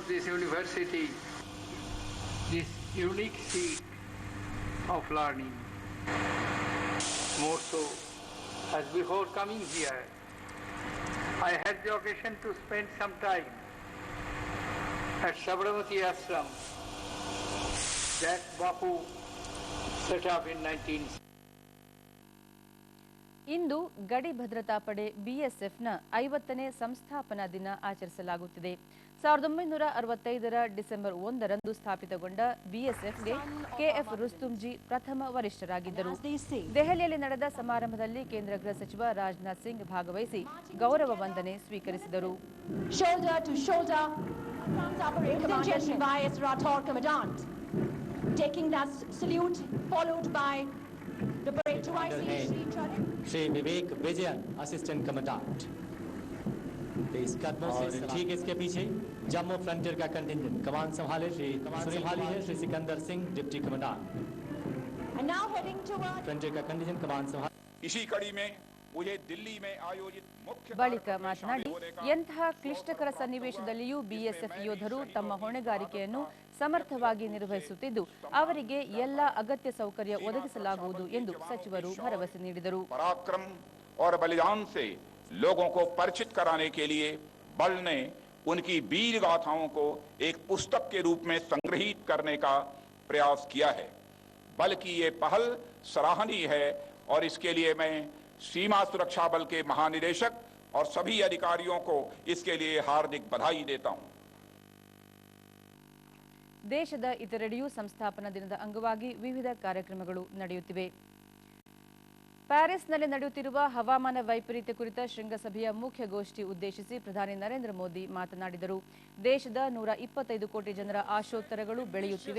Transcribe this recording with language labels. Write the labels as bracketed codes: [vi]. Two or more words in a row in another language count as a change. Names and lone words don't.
[en] of learning More so, as before coming here, I had the occasion to spend some time at Sabarmati Ashram that Bapu set up in 19. [kn] ಇಂದು ಗಡಿ ಭದ್ರತಾ ಪಡೆ ಬಿಎಸ್ಎಫ್ನ 50ನೇ ಸಂಸ್ಥಾಪನಾ ದಿನ ಆಚರಿಸಲಾಗುತ್ತಿದೆ. 1965ರ ಡಿಸೆಂಬರ್ 1ರಂದು ಸ್ಥಾಪಿತಗೊಂಡ ಬಿಎಸ್ಎಫ್ಗೆ ಕೆಎಫ್ ರುಸ್ತುಂಜಿ ಪ್ರಥಮ ವರಿಷ್ಠರಾಗಿದ್ದರು. ದೆಹಲಿಯಲ್ಲಿ ನಡೆದ ಸಮಾರಂಭದಲ್ಲಿ ಕೇಂದ್ರ ಗೃಹ ಸಚಿವ ರಾಜನಾಥ್ ಸಿಂಗ್ ಭಾಗವಹಿಸಿ ಗೌರವ ವಂದನೆ ಸ್ವೀಕರಿಸಿದರು. [en] Shoulder to shoulder, Commander Shivayas Rathore, Commandant, taking that salute, followed by the parade to Shri Vivek Vijayan, Assistant Commandant. [hi] और ठीक इसके पीछे जम्मू फ्रंटियर का कंटिंजेंट कमान संभाली है श्री सिकंदर सिंह, [en] Deputy Commandant. And now heading toward [hi] फ्रंटियर का कंटिंजेंट कमान संभाली. इसी कड़ी में मुझे दिल्ली में आयोजित मुख्य [kn] ಬಳಿಕ ಮಾತನಾಡಿ, ಎಂತಹ ಕ್ಲಿಷ್ಟಕರ ಸನ್ನಿವೇಶದಲ್ಲಿಯೂ ಬಿಎಸ್ಎಫ್ ಯೋಧರು ತಮ್ಮ ಹೊಣೆಗಾರಿಕೆಯನ್ನು ಸಮರ್ಥವಾಗಿ ನಿರ್ವಹಿಸುತ್ತಿದ್ದು ಅವರಿಗೆ ಎಲ್ಲ ಅಗತ್ಯ ಸೌಕರ್ಯ ಒದಗಿಸಲಾಗುವುದು ಎಂದು ಸಚಿವರು ಭರವಸೆ ನೀಡಿದರು. [hi] पराक्रम और बलिदान से लोगों को परिचित कराने के लिए बल ने उनकी वीर गाथाओं को एक पुस्तक के रूप में संग्रहित करने का प्रयास किया है. बल की ये पहल सराहनीय है और इसके लिए मैं सीमा सुरक्षा बल के महानिदेशक और सभी अधिकारियों को इसके लिए हार्दिक बधाई देता हूं. [kn] ದೇಶದ ಇತರೆಡೆಯೂ ಸಂಸ್ಥಾಪನಾ ದಿನದ ಅಂಗವಾಗಿ ವಿವಿಧ ಕಾರ್ಯಕ್ರಮಗಳು ನಡೆಯುತ್ತಿವೆ. ಪ್ಯಾರಿಸ್ನಲ್ಲಿ ನಡೆಯುತ್ತಿರುವ ಹವಾಮಾನ ವೈಪರೀತ್ಯ ಕುರಿತ ಶೃಂಗಸಭೆಯ ಮುಖ್ಯಗೋಷ್ಠಿ ಉದ್ದೇಶಿಸಿ ಪ್ರಧಾನಿ ನರೇಂದ್ರ ಮೋದಿ ಮಾತನಾಡಿದರು. ದೇಶದ 125 ಕೋಟಿ ಜನರ ಆಶೋತ್ತರಗಳು ಬೆಳೆಯುತ್ತಿವೆ.